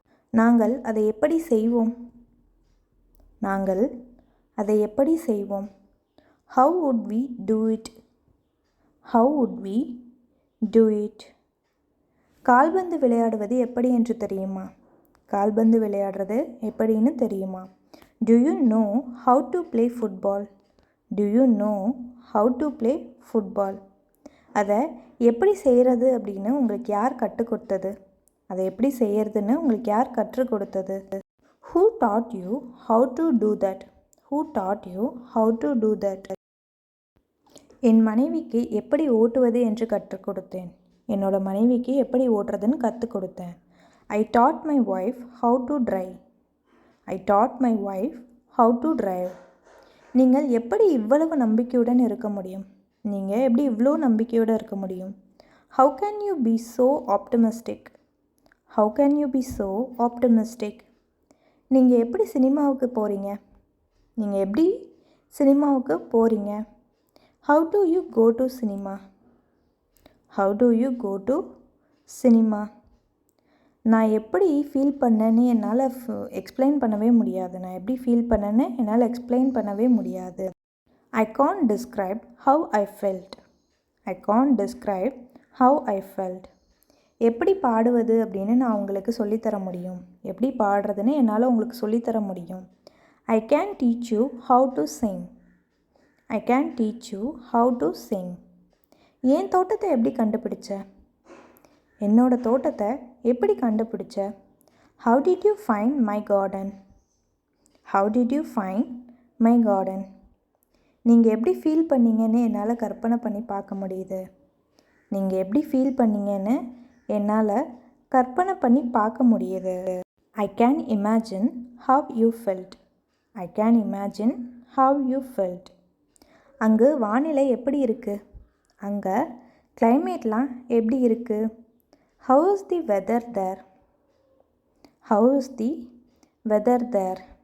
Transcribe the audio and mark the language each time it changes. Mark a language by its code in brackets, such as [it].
[ta] நாங்கள் அதை எப்படி செய்வோம்? நாங்கள் அதை எப்படி செய்வோம்? [en] How would we do it? How would we do it? [ta] கால்பந்து விளையாடுவது எப்படி என்று தெரியுமா? கால்பந்து விளையாடுறது எப்படின்னு தெரியுமா? [en] Do you know how to play football? Do you know how to play football? [ta] அதை எப்படி செய்கிறது அப்படின்னு உங்களுக்கு யார் கற்றுக் கொடுத்தது? அதை எப்படி செய்கிறதுன்னு உங்களுக்கு யார் கற்றுக் கொடுத்தது? [en] Who taught you how to do that? Who taught you how to do that? [ta] என் மனைவிக்கு எப்படி ஓட்டுவது என்று கற்றுக் கொடுத்தேன். என்னோட மனைவிக்கு எப்படி ஓட்டுறதுன்னு கற்றுக் கொடுத்தேன். [en] I taught my wife how to drive. I taught my wife how to drive. [ta] நீங்கள் எப்படி இவ்வளவு நம்பிக்கையுடன் இருக்க முடியும்? நீங்கள் எப்படி இவ்வளோ நம்பிக்கையோடு இருக்க முடியும்? [en] How can you be so optimistic? How can you be so optimistic? [ta] நீங்கள் எப்படி சினிமாவுக்கு போகிறீங்க? நீங்கள் எப்படி சினிமாவுக்கு போகிறீங்க? [en] How do you go to cinema? How do you go to cinema? [ta] நான் எப்படி ஃபீல் பண்ணேன்னு என்னால் எக்ஸ்பிளைன் பண்ணவே முடியாது. நான் எப்படி ஃபீல் பண்ணேன்னு என்னால் எக்ஸ்பிளைன் பண்ணவே முடியாது. [en] I can't describe how I felt. I can't describe how I felt. [ta] எப்படி பாடுவது அப்படின்னு நான் உங்களுக்கு சொல்லித்தர முடியும். எப்படி பாடுறதுன்னு என்னால் உங்களுக்கு சொல்லித்தர முடியும். [en] I can teach you how to sing. I can teach you how to sing. [ta] என் தோட்டத்தை எப்படி கண்டுபிடிச்ச? என்னோட தோட்டத்தை எப்படி கண்டுபிடிச்ச? [en] How did you find my garden? How did you find my garden? [ta] நீங்கள் எப்படி ஃபீல் பண்ணீங்கன்னு என்னால் கற்பனை பண்ணி பார்க்க முடியுது. நீங்கள் எப்படி ஃபீல் பண்ணீங்கன்னு என்னால் கற்பனை பண்ணி பார்க்க முடியுது. [en] I can imagine how you felt. I can imagine how you felt. [ta] அங்கு வானிலை எப்படி இருக்குது? அங்கே கிளைமேட்லாம் எப்படி இருக்குது? [en] How is the weather there? How is the weather there?